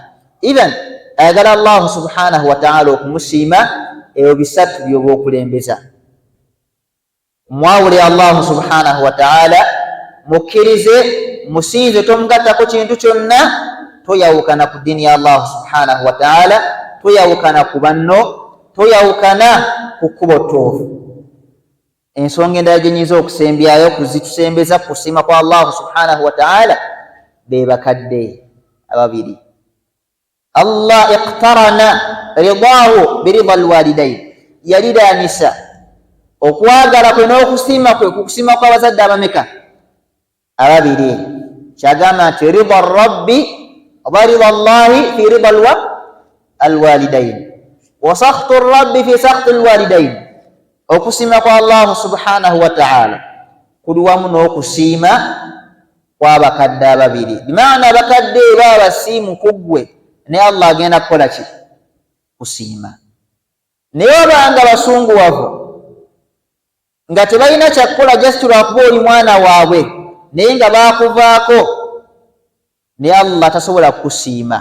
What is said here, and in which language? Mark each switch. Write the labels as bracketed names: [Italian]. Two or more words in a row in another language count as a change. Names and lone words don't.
[Ganda] idhan ayagala Allah [Arabic] سبحانه وتعالى [Ganda] okumusiima ebyo bisatu byoba okulembeza. mwawule Allah [Arabic] سبحانه وتعالى, [Ganda] mukkirize musinze, tomugattako kintu kyonna, toyawukana ku ddiini ya Allah [Arabic] سبحانه وتعالى, [Ganda] toyawukana ku banno, toyawukana ku kkubo ttuufu. ensonga endala gye nnyinza okusembyayo kuzitusembeza kusiima kwa Allah [Arabic] سبحانه وتعالى [Ganda] be bakadde ababiri. Allah [Arabic] اقترن رضاه برضا الوالدين, [Ganda] yaliranisa okwagala kwe n'okusiima kwe ku kusiima kw'abazadde abameka ababiri. kyagamba nti [Arabic] رضا ربي oba رضا الله في رضا الوالدين وسخط ربي في سخط الوالدين. [Ganda] okusiima kwa Allah [Arabic] سبحانه وتعالى [Ganda] kuli wamu n'okusiima kw'abakadde ababiri. bimaana abakadde baba basiimu kuggwe naye Allah agenda kukola ki kusiima. naye obanga basunguwavu nga tebalina kyakukola just lwakuba oli mwana waabwe naye nga bakuvaako, naye Allah tasobola kukusiima.